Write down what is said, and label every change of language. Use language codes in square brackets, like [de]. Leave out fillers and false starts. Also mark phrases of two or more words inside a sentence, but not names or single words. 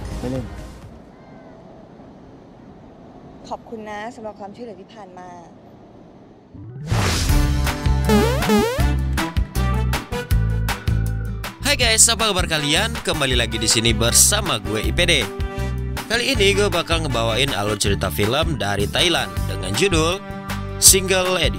[th] เล่น ขอบคุณนะสำหรับความช่วยเหลือที่ผ่านมา [id] Hai guys, apa kabar kalian? Kembali lagi di sini bersama gue IPD. Kali ini gue bakal ngebawain alur cerita film dari Thailand dengan judul Single Lady.